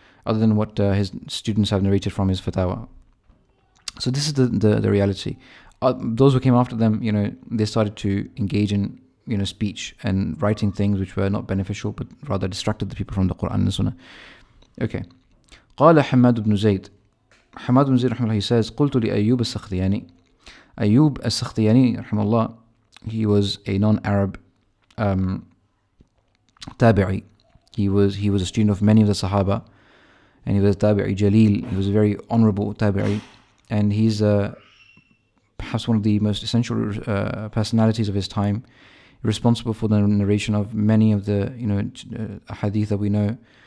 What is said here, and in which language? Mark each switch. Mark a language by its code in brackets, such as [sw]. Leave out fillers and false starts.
[en] Other than what his students have narrated from his fatwa. So this is the reality. Those who came after them, they started to engage in speech and writing things which were not beneficial, but rather distracted the people from the Quran and the Sunnah. [ar] Okay. قال حماد بن زيد. حماد بن زيد رحمه الله, [en] he says, [ar] قلت لأيوب السختياني. [en] Ayyub al-Sakhtiyani [ar] رحمه الله, [en] he was a non-Arab tabi'i. He was a student of many of the Sahaba, and he was tabi'i jaleel. He was a very honorable tabi'i, and he's perhaps one of the most essential personalities of his time, responsible for the narration of many of the hadith that we know.